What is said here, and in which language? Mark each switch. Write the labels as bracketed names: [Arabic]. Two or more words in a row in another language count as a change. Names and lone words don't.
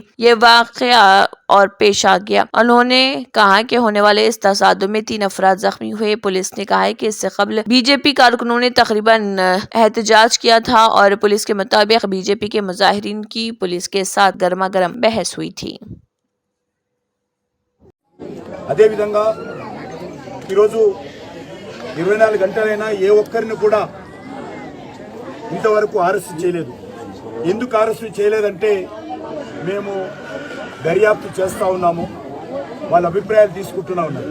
[Urdu] یہ واقعہ اور پیش آ گیا۔ انہوں نے کہا کہ ہونے والے اس تصادم میں 3 افراد زخمی ہوئے۔ پولیس نے کہا ہے کہ اس سے قبل بی جے پی کارکنوں نے تقریباً احتجاج کیا تھا اور پولیس کے مطابق بی جے پی کے مظاہرین کی پولیس کے ساتھ گرما گرم بحث ہوئی تھی۔ [Telugu] అదే విధంగా ఈరోజు 24 గంటలైనా ఏ ఒక్కరిని కూడా ఇంతవరకు అరెస్ట్ చేయలేదు. ఎందుకు అరెస్ట్ చేయలేదంటే మేము దర్యాప్తు చేస్తూ ఉన్నాము, వాళ్ళ అభిప్రాయాలు తీసుకుంటూనే ఉన్నారు.